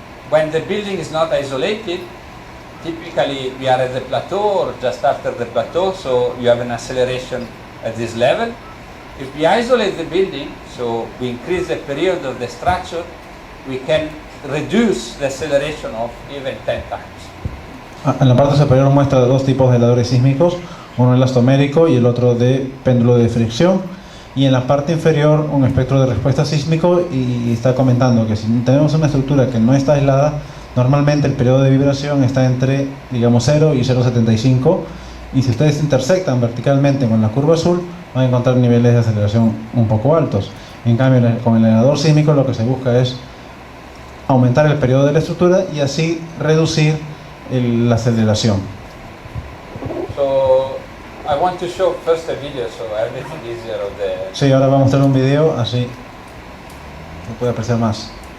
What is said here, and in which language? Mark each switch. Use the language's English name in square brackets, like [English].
[English] When the building is not isolated, typically we are at the plateau or just after the plateau, so you have an acceleration at this level. If we isolate the building, so we increase the period of the structure, we can reduce the acceleration of even 10 times. [Spanish] En la parte superior muestra dos tipos de aisladores sísmicos, uno elastomérico y el otro de péndulo de fricción. Y en la parte inferior un espectro de respuesta sísmico, y está comentando que si tenemos una estructura que no está aislada, normalmente el periodo de vibración está entre, digamos, 0 y 0,75, y si ustedes intersectan verticalmente con la curva azul, van a encontrar niveles de aceleración un poco altos. En cambio, con el aislador sísmico lo que se busca es aumentar el periodo de la estructura y así reducir la aceleración. [English] So I want to show first a video so everything easier of the. [Spanish] Sí, ahora vamos a mostrar un video así se puede apreciar más.